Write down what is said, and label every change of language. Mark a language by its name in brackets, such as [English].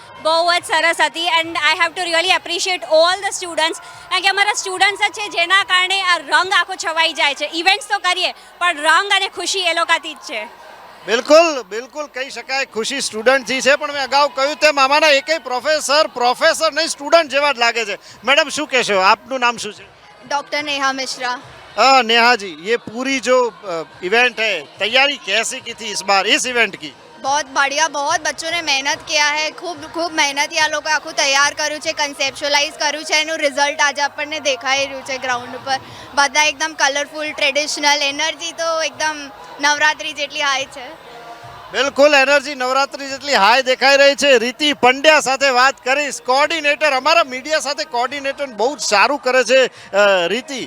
[Gujarati] બહુ જ સરસ હતી, [English] and I have to really appreciate all the students, [Gujarati] કારણ કે અમારા સ્ટુડન્ટ્સ જ છે જેના કારણે આ રંગ આખો છવાઈ જાય છે। ઇવેન્ટ્સ તો કરીએ પણ રંગ અને ખુશી એ લોકોથી જ છે। બિલકુલ બિલકુલ, કહી શકાય ખુશી સ્ટુડન્ટથી છે, પણ મેં અગાઉ કહ્યું તેમ આમાંના એકેય પ્રોફેસર નહીં, સ્ટુડન્ટ જેવા જ લાગે છે। મેડમ, શું કહેશો? આપનું નામ શું છે? ડૉક્ટર નેહા મિશ્રા। [Hindi] नेहा जी, ये पूरी जो इवेंट है, तैयारी कैसी की थी इस बार इस इवेंट की? बहुत बढ़िया, बहुत बच्चों ने मेहनत किया है, [Gujarati] ખૂબ મહેનત આ લોકો આખું તૈયાર કર્યું છે, કન્સેપ્ચ્યુઅલાઇઝ કર્યું છે, એનું રિઝલ્ટ આજે આપણને દેખાઈ રહ્યું છે ગ્રાઉન્ડ ઉપર। બધા એકદમ કલરફુલ, ટ્રેડિશનલ, એનર્જી તો એકદમ નવરાત્રી જેટલી હાઈ છે। બિલકુલ, એનર્જી નવરાત્રી જેટલી હાઈ દેખાઈ રહી છે। રીતિ પંડ્યા સાથે વાત કરીશ, કોઓર્ડિનેટર, અમારા મીડિયા સાથે કોઓર્ડિનેટર બહુ જ સારું કરે છે।